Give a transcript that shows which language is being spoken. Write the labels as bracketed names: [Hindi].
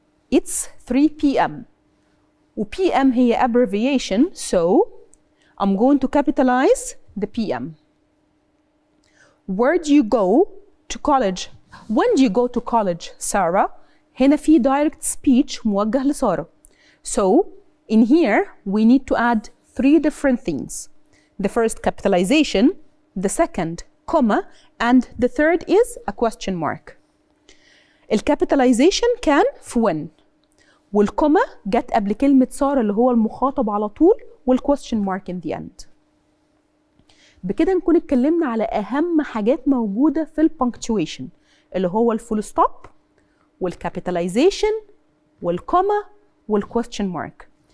[English] It's 3 p.m. PM هي abbreviation, so I'm going to capitalize the PM. Where do you go to college? When do you go to college, Sarah? [Arabic] هنا في direct speech موجه لسارة. [English] So in here we need to add 3 different things. The first capitalization, the second comma, and the third is a question mark. [Arabic] الكابيتاليزيشن كان في when والكوما جت قبل كلمة سارة اللي هو المخاطب على طول والquestion mark [English] in the end. [Arabic] بكده نكون اتكلمنا على أهم حاجات موجودة في البنكتويشن اللي هو الفول ستوب والكابيتاليزيشن والكوما والquestion mark.